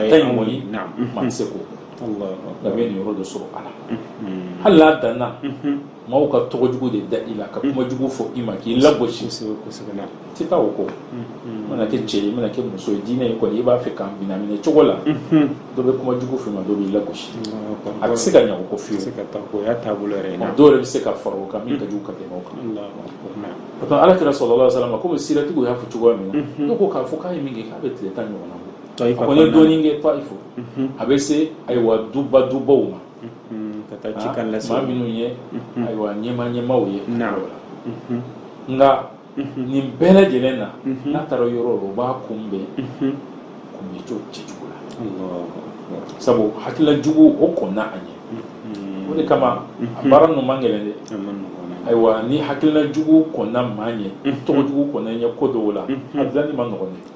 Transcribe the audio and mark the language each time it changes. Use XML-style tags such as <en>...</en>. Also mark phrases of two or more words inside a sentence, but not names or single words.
<bm>ye a ka ɲi kɔni maa tɛ se k'o nka bɛ nin yɔrɔ dɔ sɔrɔ a la hali n'a danna maaw ka tɔgɔjugu de da i la ka kumajugu fɔ i ma k'i lagosi tɛ taa o kɔ i mana kɛ cɛ ye i mana kɛ muso ye diinɛ ye kɔni i b'a fɛ k'an minɛ cogo la dɔ bɛ kumajugu f'i ma dɔ b'i lagosi a tɛ se ka ɲɛ o kɔ fiyewu dɔw yɛrɛ bɛ se ka fara o kan min ka jugu ka tɛmɛ o kan o tuma Alakira</bm> <ar>صلى الله عليه وسلم</ar> <bm>komi siratigiw y'a fɔ cogoya min na dɔw ko k'a fɔ k'a ye min kɛ k'a bɛ tile 10 ɲɔgɔn na bɔ a ko n ye dɔɔnin kɛ Taifu a bɛ se ayiwa dubaw ma maa minnu ye ayiwa ɲɛmaw ye nka nin bɛɛ lajɛlen na n'a taara yɔrɔ o b'a kunbɛn cogo cɛjugu la sabu hakililajugu o kɔnna a ɲɛ o de kama a baara ninnu man gɛlɛn dɛ ayiwa ni hakililajugu kɔnna maa ɲɛ tɔgɔjugu kɔnna ɲɛ ko dɔw la a dilanni ma nɔgɔn</bm>